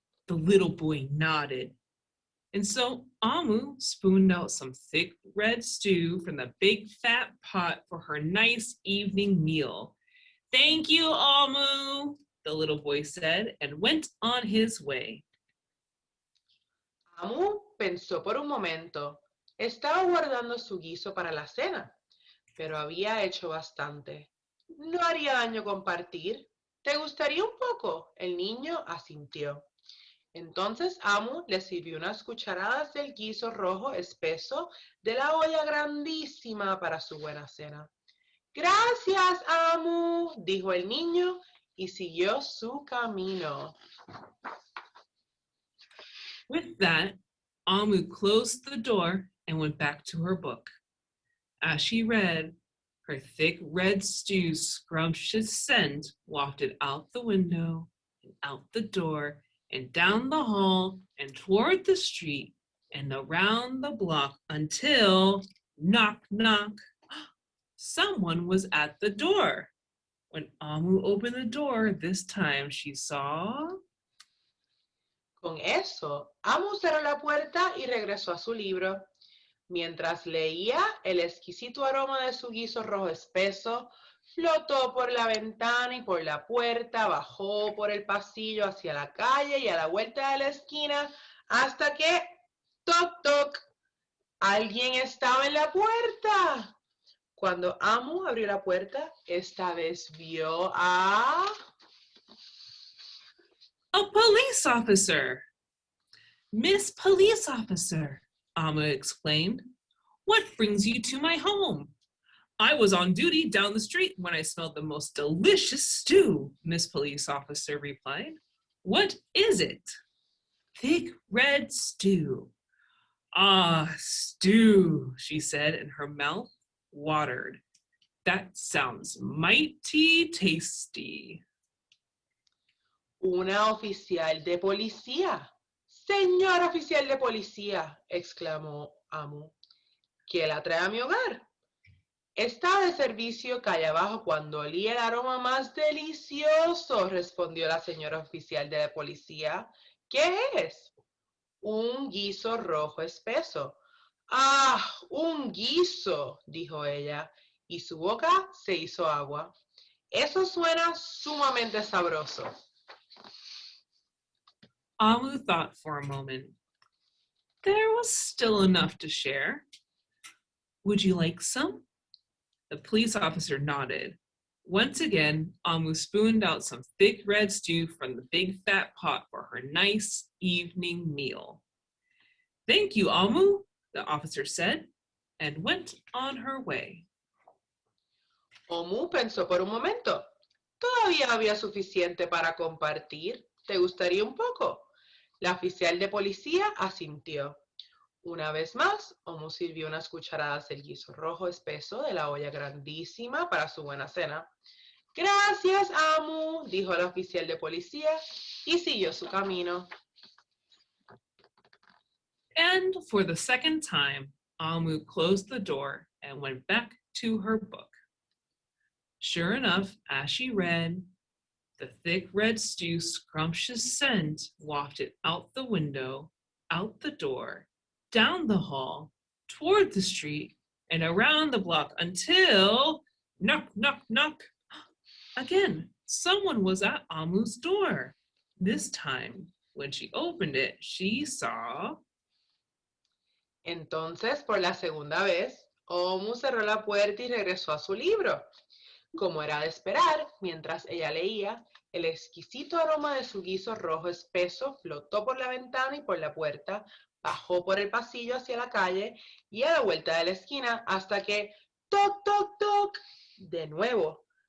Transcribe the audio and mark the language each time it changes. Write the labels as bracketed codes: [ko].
[en] The little boy nodded. And so Amu spooned out some thick red stew from the big fat pot for her nice evening meal. Thank you, Amu, the little boy said, and went on his way. [es] Amu pensó por un momento. Estaba guardando su guiso para la cena, pero había hecho bastante. No haría daño compartir. ¿Te gustaría un poco? El niño asintió. Entonces Amu le sirvió unas cucharadas del guiso rojo espeso de la olla grandísima para su buena cena. Gracias, Amu, dijo el niño y siguió su camino. [en] With that, Amu closed the door and went back to her book. As she read, her thick red stew's scrumptious scent wafted out the window and out the door and down the hall and toward the street and around the block until knock, knock, someone was at the door. When Amu opened the door this time, she saw. [es] Con eso, Amu cerró la puerta y regresó a su libro. Mientras leía, el exquisito aroma de su guiso rojo espeso flotó por la ventana y por la puerta, bajó por el pasillo hacia la calle y a la vuelta de la esquina hasta que, toc, toc, alguien estaba en la puerta. Cuando Amu abrió la puerta, esta vez vio a [en] police officer. Miss Police Officer, Amu exclaimed, what brings you to my home? I was on duty down the street when I smelled the most delicious stew, Miss Police Officer replied. What is it? Thick red stew. Ah, stew, she said, and her mouth watered. That sounds mighty tasty. [es] una oficial de policía. Señor oficial de policía, exclamó Amu, ¿qué la trae a mi hogar? Estaba de servicio calle abajo cuando olí el aroma más delicioso, respondió la señora oficial de la policía. ¿Qué es? Un guiso rojo espeso. ¡Ah, un guiso!, dijo ella, y su boca se hizo agua. Eso suena sumamente sabroso. [en] Amu thought for a moment. There was still enough to share. Would you like some? The police officer nodded. Once again, Amu spooned out some thick red stew from the big fat pot for her nice evening meal. Thank you, Amu, the officer said, and went on her way. [es] Amu pensó por un momento. Todavía había suficiente para compartir. ¿Te gustaría un poco? La oficial de policía asintió. Una vez más, Amu sirvió unas cucharadas del guiso rojo espeso de la olla grandísima para su buena cena. Gracias, Amu, dijo la oficial de policía y siguió su camino. [en] And for the second time, Amu closed the door and went back to her book. Sure enough, as she read, the thick red stew's scrumptious scent wafted out the window, out the door, down the hall, toward the street, and around the block until, knock, knock, knock. Again, someone was at Amu's door. This time, when she opened it, she saw. [es] Entonces, por la segunda vez, Amu cerró la puerta y regresó a su libro. Como era de esperar, mientras ella leía, el exquisito aroma de su guiso rojo espeso flotó por la ventana y por la puerta, bajó por el pasillo hacia la calle y a la vuelta de la esquina hasta que, toc, toc, toc, de nuevo.